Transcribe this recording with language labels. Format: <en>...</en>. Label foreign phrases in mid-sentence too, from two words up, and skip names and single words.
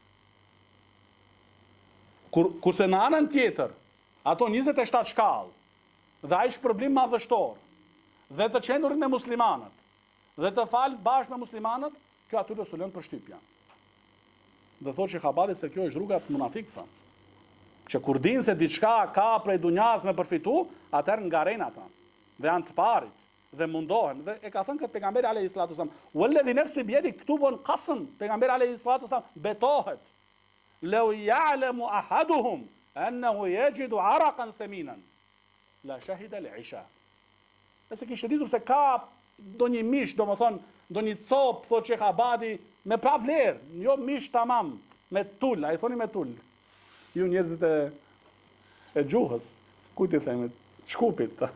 <sq>Kurse në anën tjetër, ato 27 shkallë, dhe ai shpërblim madhështor, dhe të qenurit me muslimanët, dhe të falë bashkë me muslimanët, kjo atyre s'u lën për shtypja. Dhe thotë Sheikh Abadi se kjo është rruga e munafikëve. Që kur dinë se diçka ka prej dunjas me përfitu, atëherë ngaren ata. Dhe janë të parit, dhe mundohen. Dhe e ka thënë këtë pejgamberi</sq> <ar>عليه الصلاة والسلام, "والذي نفسي بيده",</ar> <sq>këtu bën qasm, pejgamberi</sq> <ar>عليه الصلاة والسلام</ar> <sq>betohet.</sq> <ar>"لو يعلم أحدهم أنه يجد عرقا سمينا لشهد العشاء."</ar> <sq>Nëse kishte ditur se ka ndonjë mish, domethënë ndonjë cop, thotë Sheikh Abadi, me pra vlerë, jo mish tamam, me tul, ai thoni me tul. Ju njerëzit e gjuhës, ku ti themi, shkupit.</sq>